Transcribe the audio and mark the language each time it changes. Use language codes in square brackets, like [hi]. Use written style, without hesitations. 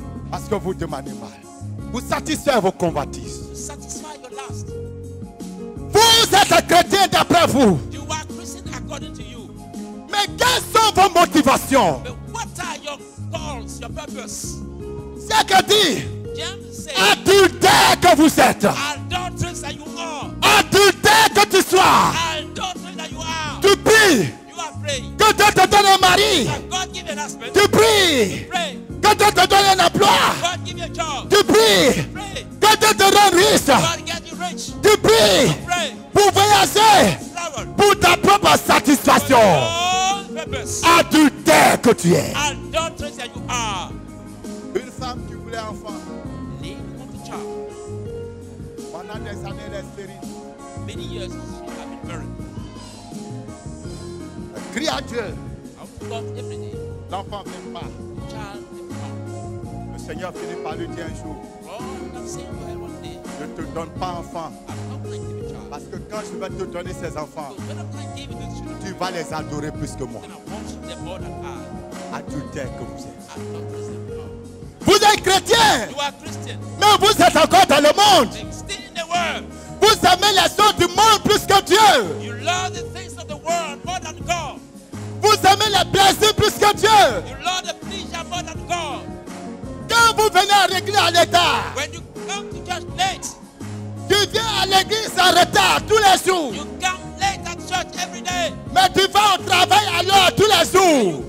[fr] Parce que vous demandez mal. Vous satisfaites vos convoitises. [en] To satisfy your lust. [fr] Vous êtes chrétien d'après vous. [en] You are Christian according to you. [fr] Mais quelles sont vos motivations? [en] But what are your goals, your purpose? [fr] C'est que dit, [en] James says, [fr] adultère que vous êtes. [en] adulteress that you are. [fr] Adultère que tu sois. [en] Adulteress that you are. [fr] Tu pries [en] You are praying. [fr] que Dieu te donne un mari. [en] That God give you an husband. [fr] Tu pries [en] Pray. [fr] que Dieu te donne un emploi. [en] God give you a job. [fr] Tu pries [en] Pray. [fr] que Dieu te rende riche. [en] God get you rich. [fr] Tu pries [en] Pray. [fr] pour voyager [en] Travel. [fr] pour ta propre satisfaction. [en] All purpose. [fr] Adultère que tu es. [en] Adulteress that you are. [fr] Une femme qui voulait enfant. [en] Need want a child. [fr] Pendant des années, elle est stérile. [en] Many years she have been married. [fr] Elle crie à Dieu. [en] I would God every day. [fr] L'enfant ne vient pas. [en] Child never come. [fr] Le Seigneur finit par lui dire un jour, [en] God, I'm saying to her one day, [fr] je ne te donne pas enfant. [en] I'm not going to give a child. [fr] Parce que quand je vais te donner ces enfants, [en] So when I'm going to give you this children, [fr] tu vas les adorer plus que moi. [en] then I worship them more than I. [fr] Adultère que vous êtes. [en] Adulteress that you are. [fr] Vous êtes chrétien, [en] You are Christian. [fr] mais vous êtes encore dans le monde. [en] Like, still in the world. [fr] Vous aimez les choses du monde plus que Dieu. [en] You love the things of the world more than God. [fr] Vous aimez les plaisirs plus que Dieu. [en] You love the pleasure more than God. [fr] Quand vous venez à l'église en retard, [en] When you come to church late, [fr] tu viens à l'église en retard tous les jours. [en] you come late at church every day. [fr] Mais tu vas au travail alors tous les jours.